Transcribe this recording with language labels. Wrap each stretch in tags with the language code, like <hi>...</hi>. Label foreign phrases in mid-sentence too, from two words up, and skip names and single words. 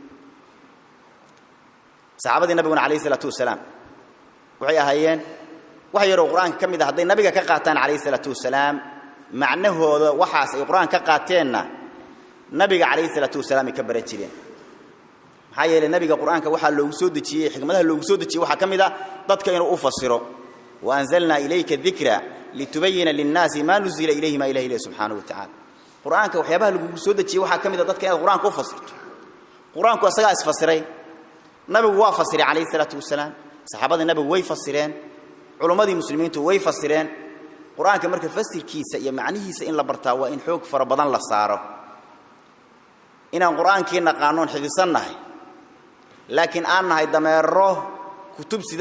<so>saxaabadii nabiga</so> <ar>عليه الصلاة والسلام</ar> <so>waxay ahaayeen wax yar oo quraanka kamid ah haday nabiga ka qaataan</so> <ar>عليه الصلاة والسلام</ar> <so>macnahooda waxaas ay quraanka ka qaateenna nabiga</so> <ar>عليه الصلاة والسلام</ar> <so>ka baran jireen hay'ad nabiga quraanka waxa loogu soo dajiyay xikmadaha loogu soo dajiyay waxa kamid ah dadka inuu u fasiro wa</so> <ar>أنزلنا إليك الذكر لتبين للناس ما نزل إليهم إليه سبحانه وتعالى</ar> <so>quraanka waxyaabaha loogu soo dajiyay waxa kamid ah dadka inuu quraanka u fasirto quraanku asaga is fasiray nabigu waa fasiray</so> <ar>عليه الصلاة والسلام</ar> <so>saxaabada nabigu way fasireen culimadii muslimiintu way fasireen quraanka marka fasirkiisa iyo macnihiisa in la bartaa waa in xoog fara badan la saaro inaan quraankiina qaanon xifisanahay laakiin aan nahay dameero kutub sida</so>